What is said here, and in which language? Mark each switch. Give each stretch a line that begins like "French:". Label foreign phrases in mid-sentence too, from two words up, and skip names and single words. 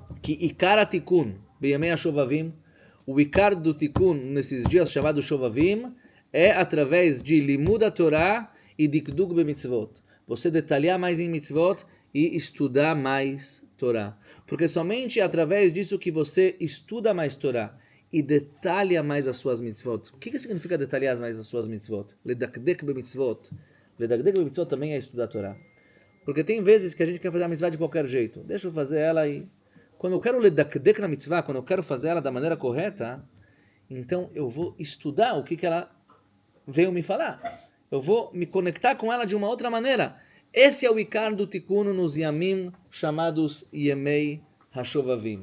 Hebrew: que עיקר תיקון, בימי השובבים,
Portuguese: o Ikar do Tikun nesses dias chamados Shovavim, é através de
Hebrew: לימוד תורה
Portuguese: e
Hebrew: דקדוק במצוות.
Portuguese: Você detalhar mais em mitzvot e estudar mais Torá. Porque somente através disso que você estuda mais Torá e detalha mais as suas mitzvot. O que significa detalhar mais as suas mitzvot?
Hebrew: לדקדק במצוות. לדקדק במצוות
Portuguese: também é estudar Torá. Porque tem vezes que a gente quer fazer a mitzvah de qualquer jeito. Deixa eu fazer ela aí. Quando eu quero ledakdek na mitzvah, quando eu quero fazer ela da maneira correta, então eu vou estudar o que ela veio me falar. Eu vou me conectar com ela de uma outra maneira. Esse é o Ikar do Tikkun nos Yamim chamados
Hebrew: ימי השובבים.